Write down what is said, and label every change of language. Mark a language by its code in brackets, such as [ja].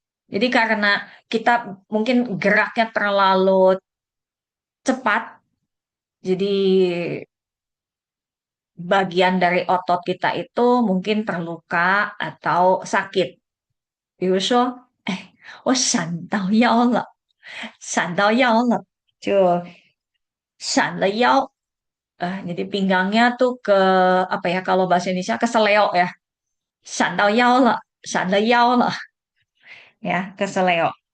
[id] Jadi karena kita mungkin geraknya terlalu cepat, jadi bagian dari otot kita itu mungkin terluka atau sakit。 [zh] 比如说，我闪到腰了，闪到腰了，就闪了腰。 [id] jadi pinggangnya tuh apa ya kalau bahasa Indonesia keseleo ya， [zh] 闪到腰了，闪了腰了 [id] ya keseleo。